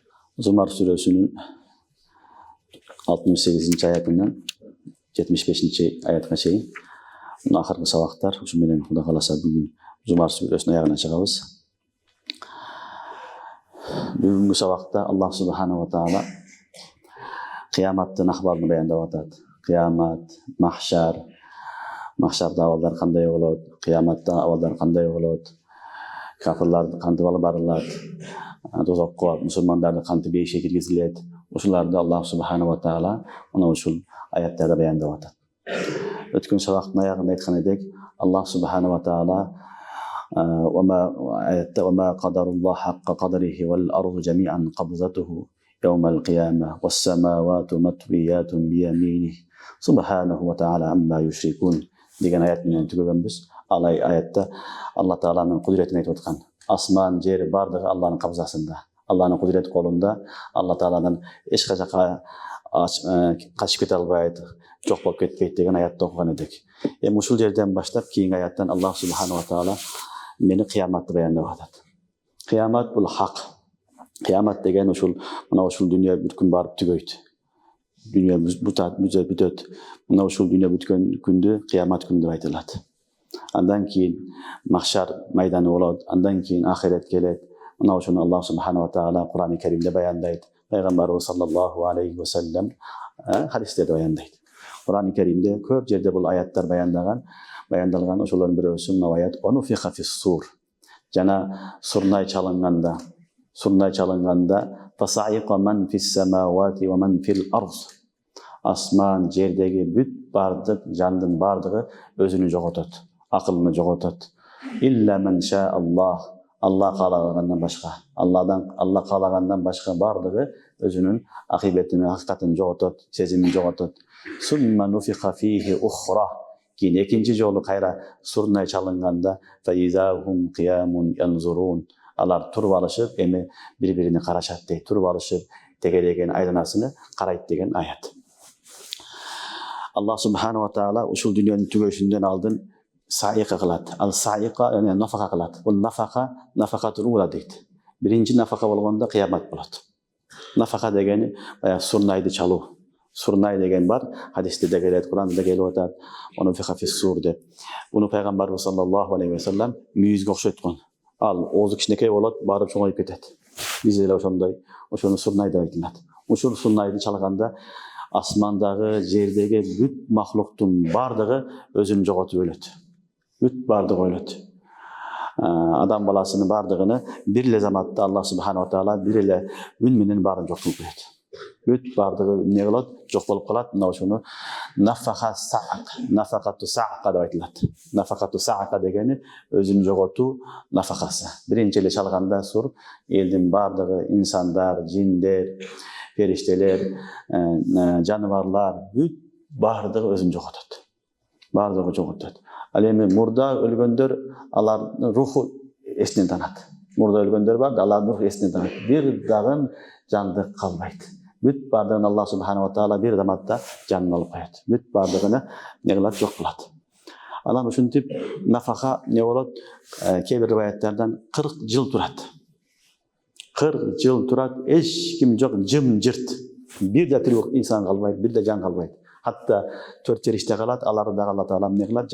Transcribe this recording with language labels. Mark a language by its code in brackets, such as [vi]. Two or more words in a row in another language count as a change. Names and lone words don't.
[ky] Зумар сүрөсүнүн 68-аятынан 75-аятка чейин акыркы сабактар ушу менен Кудай кааласа бүгүн Зумар сүрөсүнүн аягына чыгабыз. Бүгүнкү сабакта [ar] الله سبحانه وتعالى [ky] кыяматтын акбарын баяндап атат. Кыямат, махшарда абалдар кандай болот, кыяматта абалдар кандай болот, кафирлар кантип алып барылат, тозокко мусулмандарды кантип бейишке киргизилет. Ушуларды [ar] الله سبحانه وتعالى [ky] мына ушул аяттарда баяндап атат. Өткөн сабактын аягында айткан эдик, [ar] الله سبحانه وتعالى وما قدر الله حق قدره والأرض جميعا قبضته يوم القيامة والسماوات مطويات بيمينه سبحانه وتعالى عما يشركون [ky] деген аят менен түгөгөнбүз. Ал аятта Алла Тааланын кудуретин айтып аткан. Асман, жер бардыгы Алланын кабзасында, Алланын кудурет колунда. Алла Тааладан эч качакка качып кете албайт, жок болуп кетпейт деген аятты окуган эдик. Эми ушул жерден баштап кийинки аяттан [ar] الله سبحانه وتعالى [ky] мени кыяматты баяндап атат. Кыямат бул хак. Кыямат деген ушул дүйнө бир күн барып түгөйт. Дүйнө бүтөт. Мына ушул дүйнө бүткөн күндү кыямат күнү деп айтылат. Андан кийин махшар майданы болот, андан кийин ахирет келет. Мына ушуну [ar] الله سبحانه وتعالى [ky] Кур'ан-ы Каримде баяндайт. Пайгамбарыбыз [ar] صلى الله عليه وسلم [ky] хадистерде баяндайт. Кур'ан-ы Каримде көп жерде бул аяттар баяндалган. Ошолордун бирөөсү мына аят [ar] ونفخ في الصور. [ky] Жана сурнай чалынганда [ar] فصعق من في السماوات ومن في الأرض. [ky] Асман, жердеги бүт бардык жандын бардыгы өзүнү жоготот, акылын жоготот. [ar] إلا من شاء الله. [ky] Алла каалагандан башка, Алла каалагандан башка бардыгы өзүнүн акыбетин, акыйкатын жоготот, сезимин жоготот. [ar] ثم نفخ فيه أخرى. [ky] Кийин экинчи жолу кайра сурнай чалынганда [ar] فإذا هم قيام ينظرون. [ky] Алар туруп алышып, эми бири-бирине карашат дейт. Туруп алышып, тегереген айланасыны карайт деген аят. Аллах субханаху ва таала ушул дүйнөнүн түгөшүндөн алдын саиqa кылат. Ал саиqa яны нафака кылат. Бул [ar] النفخة الأولى [ky] дейт. Биринчи нафака болгондо кыямат болот. Нафака дегени сурнайды чалуу. Сурнай деген бар, хадисте де келет, Кур'анда келип атат. [ar] ونفخ في الصور [ky] деп. Буну пайгамбарыбыз [ar] صلى الله عليه وسلم [ky] мүйүзгө окшойткон. Ал оозу кичинекей болот, барып чоңоюп кетет. Биз эле ошондой, ошону сурнай деп айтылат. Ушул сурнайды чалганда асмандагы, жердеги бүт махлуктун бардыгы өзүн жоготуп өлөт. Бүт бардыгы өлөт. Адам баласынын бардыгыны бир эле заматта [ar] الله سبحانه وتعالى [ky] бир эле үн менен баарын жоктуп кетет. Бүт бардыгы эмне болот? Жок болуп калат. Мына ошону [ar] نفخة الصعق [ky] деп айтылат. [ar] نفخة الصعق [ky] дегени өзүн жоготуу нафакасы. Биринчи эле чалганда сур элдин бардыгы, инсандар, жиндер, фериштелер, жаныбарлар бүт бардыгы өзүн жоготот. Бардыгы жоготот. Ал эми мурда өлгөндөр алардын руху эсинен танат. Мурда өлгөндөр бар, алардын руху эсинен танат. Бир дагы жандык калбайт. Бүт бардыгын [ar] الله سبحانه وتعالى [ky] бир заматта жанын алып коет. Бүт бардыгыны не кылат, жок кылат. Анан ушинтип нафака не болот? Кээ бир риваяттардан 40 жыл турат. 40 жыл турат, эч ким жок, жым-жырт. Бир да тирүү инсан калбайт, бир да жан калбайт. Хатта 4 периште калат, аларды да Алла таала эмне кылат?